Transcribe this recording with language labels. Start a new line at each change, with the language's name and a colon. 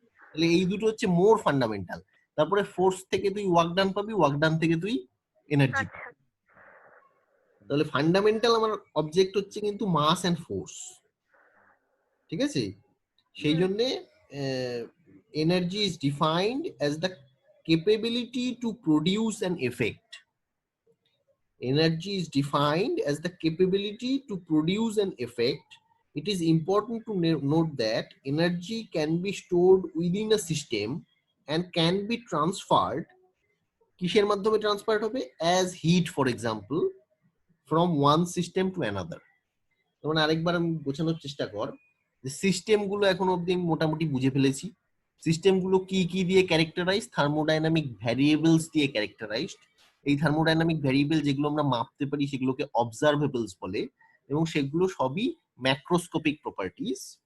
Bangla: তাহলে এই দুটো হচ্ছে মোর ফান্ডামেন্টাল। তারপরে ফোর্স থেকে তুই ওয়ার্ক ডান পাবি, ওয়ার্ক ডান থেকে তুই এনার্জি। তাহলে ফান্ডামেন্টাল আমার অবজেক্ট হচ্ছে কিন্তু মাস এন্ড ফোর্স, ঠিক আছে? সেই জন্য
English: Energy is defined as the capability to produce an effect. Energy is defined as the capability to produce an effect. It is important to note that energy can be stored within a system and can be transferred.
Bangla: কিসের মাধ্যমে transfer হবে?
English: As heat, for example, from one system to another.
Bangla: যেমন আরেকবার আমি বোঝানোর চেষ্টা কর যে সিস্টেম গুলো এখন অবধি আমি মোটামুটি বুঝে ফেলেছি। সিস্টেম গুলো কি কি দিয়ে ক্যারেক্টারাইজ? থার্মোডাইনামিক ভ্যারিয়েবলস দিয়ে ক্যারেক্টারাইজড। এই থার্মোডাইনামিক ভ্যারিয়েবল যেগুলো আমরা মাপতে পারি সেগুলোকে অবজারভেবলস বলে, এবং সেগুলো সবই ম্যাক্রোস্কোপিক প্রপার্টিজ।